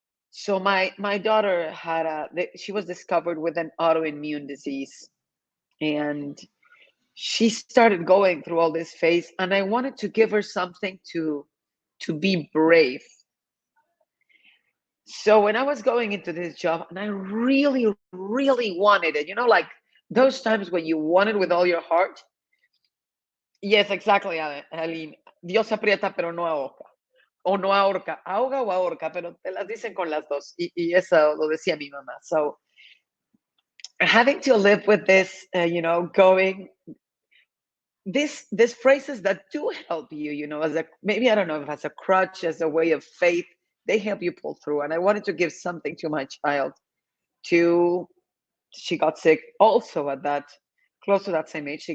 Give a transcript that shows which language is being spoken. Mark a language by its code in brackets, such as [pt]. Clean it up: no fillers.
[en] So my daughter she was discovered with an autoimmune disease, and she started going through all this phase, and I wanted to give her something to be brave. So when I was going into this job, and I really, really wanted it, like those times when you want it with all your heart. Yes, exactly, Aline. [es] Dios aprieta, pero no ahorca. O no ahorca. Ahoga o ahorca, pero te las dicen con las dos. Y eso lo decía mi mamá. [en] So having to live with this, going, these phrases that do help you, as maybe, I don't know, if as a crutch, as a way of faith, they help you pull through. And I wanted to give something to my child. She got sick also close to that same age.